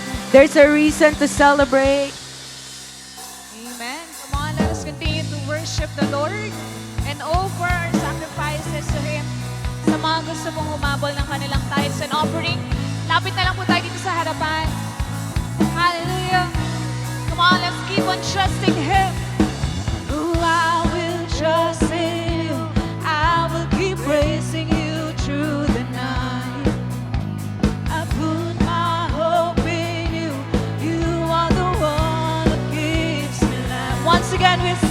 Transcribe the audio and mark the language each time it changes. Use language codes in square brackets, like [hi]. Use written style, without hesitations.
[en] There's a reason to celebrate. Amen. Come on, let us continue to worship the Lord and offer our sacrifices to Him. [tl] Sa mga gusto pong humabol ng kanilang [en] tithes and offering, [tl] lapit na lang po tayo dito sa harapan. [en] Hallelujah. Come on, let's keep on trusting Him. Oh, I will trust in You. I will keep praising You through the night. I put my hope in You. You are the one who gives me life. Once again, we sing.